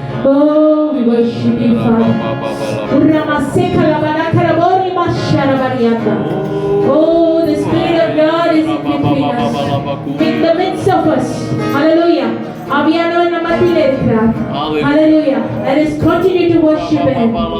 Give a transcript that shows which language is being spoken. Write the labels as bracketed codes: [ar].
[en] Oh, we worship you, Father. Ura masekala barakara bori mashara barianta. Oh, the Spirit of God is in between us, in the midst of us. Hallelujah. [ta] ஆவியானவர் நம்ம மத்தியிலே இருக்கிறார். Hallelujah. [en] Let us continue to worship Him.